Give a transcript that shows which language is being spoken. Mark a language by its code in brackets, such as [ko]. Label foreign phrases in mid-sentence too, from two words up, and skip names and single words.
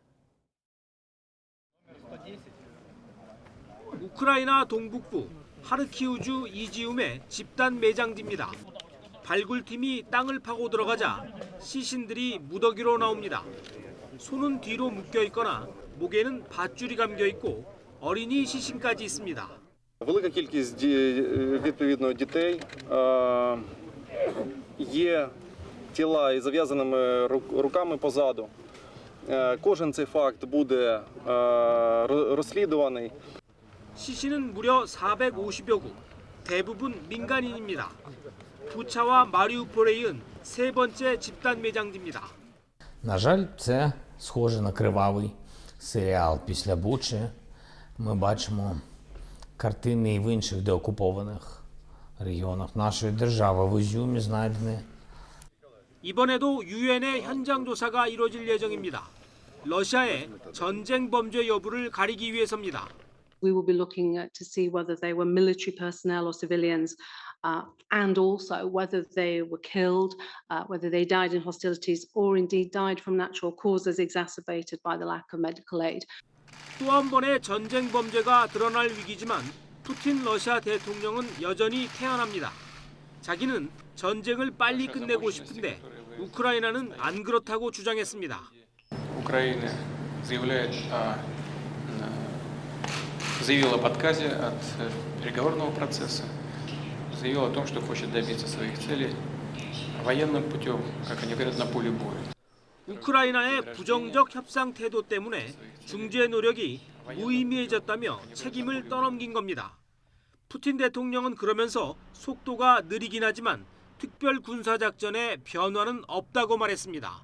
[ko] 우크라이나 동북부 하르키우주 이지움의 집단 매장지입니다. 발굴팀이 땅을 파고 들어가자 시신들이 무더기로 나옵니다. 손은 뒤로 묶여 있거나 목에는 밧줄이 감겨 있고 어린이 시신까지 있습니다. [uk] Велика кількість відповідно дітей, є тіла із зав'язаними руками позаду. Кожен цей факт буде розслідуваний. [ko] 시신은 무려 450여 구, 대부분 민간인입니다. 부차와 마리우폴에 이은 세 번째 집단 매장지입니다. [uk] На жаль, це схоже на кривавий серіал після Бучі. Ми бачимо картини і в інших деокупованих регіонах нашої держави. В Ізюмі знайдені. [ko] 이번에도 유엔의 현장 조사가 이뤄질 예정입니다. 러시아의 전쟁 범죄 여부를 가리기 위해서입니다. [en] We will be looking to see whether they were military personnel or civilians, and also whether they were killed, whether they died in hostilities or indeed died from natural causes exacerbated by the lack of medical aid. [ko] 또 한 번의 전쟁 범죄가 드러날 위기지만 푸틴 러시아 대통령은 여전히 태연합니다. 자기는 전쟁을 빨리 끝내고 싶은데 우크라이나는 안 그렇다고 주장했습니다. [ru] Украина заявила об отказе от переговорного процесса, заявила о том, что хочет добиться своих целей военным путем, как они говорят, на поле боя. [ko] 우크라이나의 부정적 협상 태도 때문에 중재 노력이 무의미해졌다며 책임을 떠넘긴 겁니다. 푸틴 대통령은 그러면서 속도가 느리긴 하지만 특별 군사작전에 변화는 없다고 말했습니다.